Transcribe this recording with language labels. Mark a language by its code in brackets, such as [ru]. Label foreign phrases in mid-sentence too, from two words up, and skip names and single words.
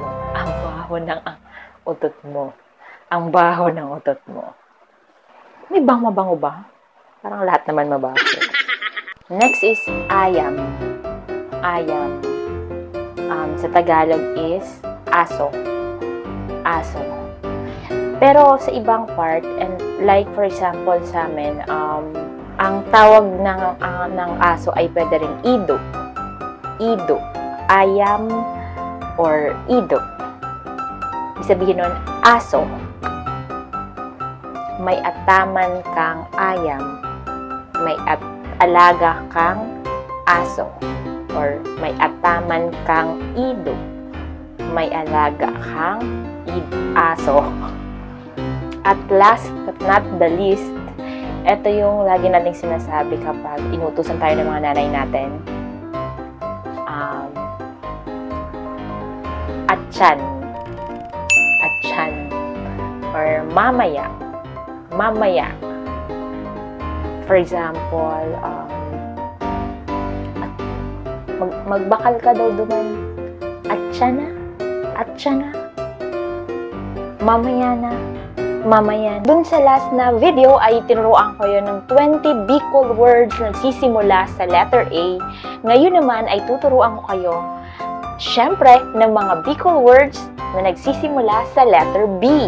[tl] Ang baho ng utot mo. Ang baho ng utot mo. May mabango ba? Parang lahat naman mabango. [en] Next is [bik] ayam. Ayam. [tl] Sa Tagalog is aso. Aso. Pero sa ibang part, [en] and like for example [tl] sa amin, ang tawag ng aso ay pwede rin ido. [bik] Ido. Ayam or ido. [tl] Ibig sabihin nun, aso. [bik] May ataman kang ayam. [tl] May alaga kang aso. [bik] Or may ataman kang ido. [tl] May alaga kang aso. [en] At last but not the least, [tl] ito yung lagi nating sinasabi kapag inutusan tayo ng mga nanay natin. [bik] Atyan. Atyan. Or mamaya. [tl] Mamaya. [en] For example, [bik] magbakal ka daw duman. Atyan na. Atyan na. [tl] Mamaya na. Mamaya. Dun sa last na video ay tinuruan ko yun ng 20 Bicol words na nagsisimula sa letter A. Ngayon naman ay tuturuan ko kayo, syempre, ng mga Bicol words na nagsisimula sa letter B.